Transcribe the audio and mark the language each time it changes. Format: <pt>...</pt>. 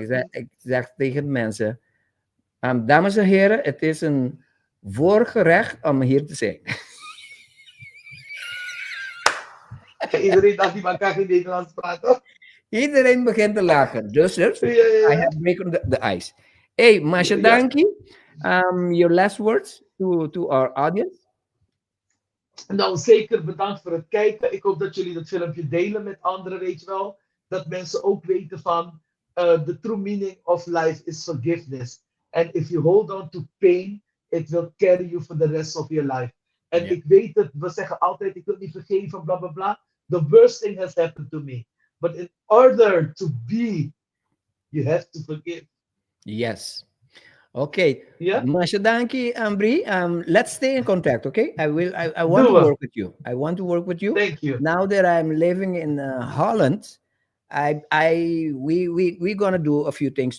<nl>En ik zeg tegen de mensen, dames en heren, het is een voorgerecht om hier te zijn. Iedereen dacht die man kan geen Nederlands praten. Iedereen begint te lachen.</nl> <en>Dus I have broken the ice. Hey, Masha</en> <nl>Ja.</nl> <en>Danki, your last words to our audience?</en> <nl>Nou, zeker bedankt voor het kijken. Ik hoop dat jullie dat filmpje delen met anderen, weet je wel. Dat mensen ook weten van</nl> <en>the true meaning of life is forgiveness. And if you hold on to pain, it will carry you for the rest of your life.</en> <nl>En Ja. ik weet het, we zeggen altijd, ik wil niet vergeven, bla bla bla.</nl> <en>The worst thing has happened to me. But in order to be, you have to forgive. Yes. Okay. Yeah? Masha Danki, Ambri, let's stay in contact, okay? I want to Do it. work with you. I want to work with you. Thank you. Now that I'm living in Holland, we're gonna do a few things</en>